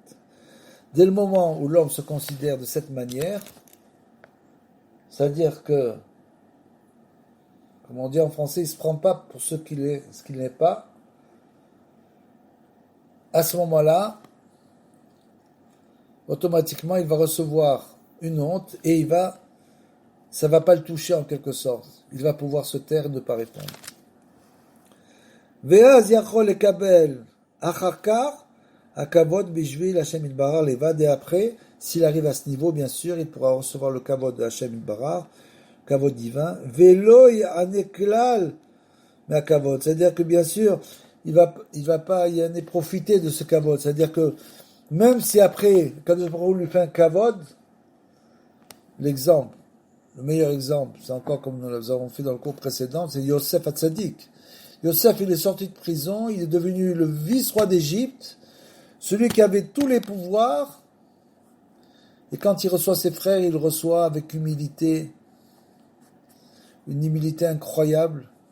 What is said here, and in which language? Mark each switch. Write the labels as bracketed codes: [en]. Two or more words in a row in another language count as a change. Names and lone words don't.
[fr] Dès le moment où l'homme se considère de cette manière, C'est-à-dire que, comme on dit en français, il ne se prend pas pour ce qu'il n'est pas. À ce moment-là, automatiquement, il va recevoir une honte et ça va pas le toucher en quelque sorte. Il va pouvoir se taire et ne pas répondre. [he] ואז יכול לקבל אחר כך הכבוד בשביל השם יתברך לבד. [fr] Et après, s'il arrive à ce niveau, bien sûr, il pourra recevoir le kavod de [he] השם יתברך, [fr] kavod divin. [he] ולא יהנה כלל מהכבוד. [fr] C'est-à-dire que bien sûr, il va pas y aller profiter de ce kavod. C'est-à-dire que même si après, quand on lui fait un kavod, l'exemple, le meilleur exemple, c'est encore comme nous avons fait dans le cours précédent, c'est Yosef Hatzadik. Yosef, il est sorti de prison, il est devenu le vice-roi d'Égypte, celui qui avait tous les pouvoirs, et quand il reçoit ses frères, il reçoit avec humilité, une humilité incroyable,